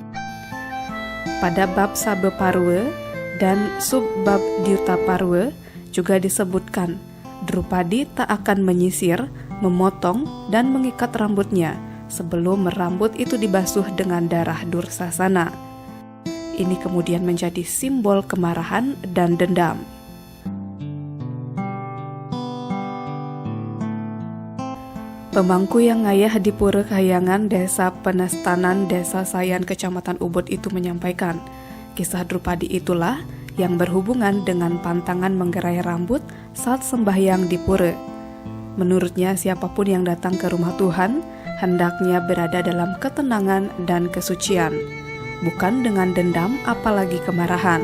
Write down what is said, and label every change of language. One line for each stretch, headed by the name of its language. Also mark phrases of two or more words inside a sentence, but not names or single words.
Indonesian: Pada bab Sabe Parwe dan subbab Dyuta Parwe juga disebutkan Drupadi tak akan menyisir, memotong, dan mengikat rambutnya sebelum rambut itu dibasuh dengan darah Dursasana. Ini kemudian menjadi simbol kemarahan dan dendam. Pemangku yang ngayah di Pura Kahyangan, Desa Penestanan, Desa Sayan, Kecamatan Ubud itu menyampaikan, kisah Drupadi itulah yang berhubungan dengan pantangan menggerai rambut saat sembahyang di pura. Menurutnya siapapun yang datang ke rumah Tuhan, hendaknya berada dalam ketenangan dan kesucian, bukan dengan dendam apalagi kemarahan.